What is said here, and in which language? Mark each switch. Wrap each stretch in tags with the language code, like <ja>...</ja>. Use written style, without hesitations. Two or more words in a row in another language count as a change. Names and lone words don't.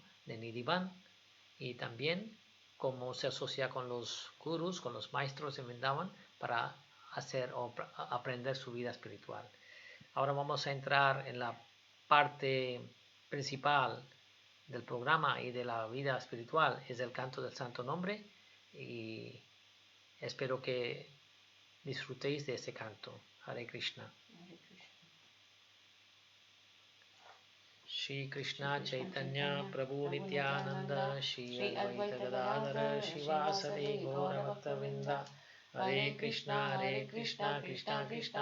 <es>De Nidhivan, y también cómo se asocia con los gurus, con los maestros de Vrindavan para hacer o aprender su vida espiritual. Ahora vamos a entrar en la parte principal del programa y de la vida espiritual, es el canto del santo nombre, y espero que disfrutéis de ese canto.</es> <sa>Hare Krishna. Shri Krishna Chaitanya Prabhu Nityananda Shri Advaita Gadadhara Shivasadi Gaura Bhaktavinda Hare Krishna Krishna Krishna</sa>